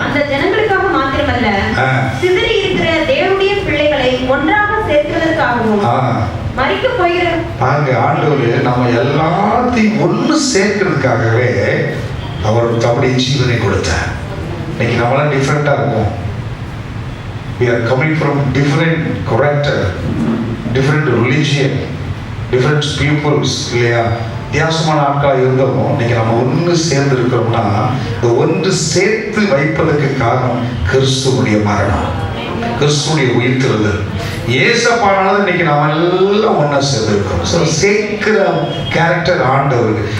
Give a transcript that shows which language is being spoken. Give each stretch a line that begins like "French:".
Tamil: அந்த ஜனங்களுக்காக மாத்திரமல்ல, சிதறி இருக்கிற தேவனுடைய பிள்ளைகளை ஒன்றாக சேர்க்கிறதற்காகவும் மரிக்க போகிற ஆண்டவர் நம்ம எல்லாத்தையும் ஒன்று சேர்க்கிறதுக்காகவே அவர் தம்முடைய ஜீவனை கொடுத்தார். இன்னைக்கு நம்மளாம் டிஃப்ரெண்டா இருக்கும்.
English: We are coming from different character, different religion, different peoples
Tamil: இல்லையா? வித்தியாசமான ஆட்களாக இருந்தோம். இன்னைக்கு நம்ம ஒன்று சேர்ந்து இருக்கிறோம்னா இந்த ஒன்று சேர்த்து வைப்பதற்கு காரணம் கிறிஸ்துவுடைய மரணம், கிறிஸ்துவுடைய உயிர்த்தெழுதல். ஏசப்பானாலும் இன்னைக்கு நாம எல்லாம் ஒன்னா சேர்ந்து இருக்கோம். ஸோ சேர்க்கிற கேரக்டர் ஆண்டவர்.